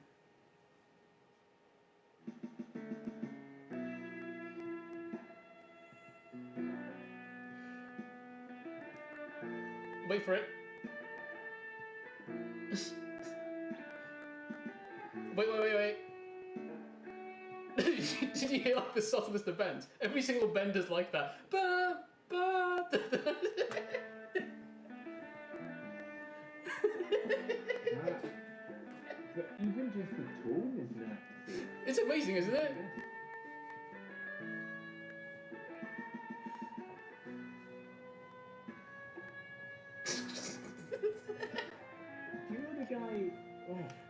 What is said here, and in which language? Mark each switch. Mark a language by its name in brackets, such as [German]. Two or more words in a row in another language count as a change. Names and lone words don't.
[English] Wait for it. Wait. Did you hear like the subtlest of bends? Every single bend is like that. Ba, ba, da, da. But even just the tone is nasty. It's amazing, isn't it? Do you know the guy? Oh,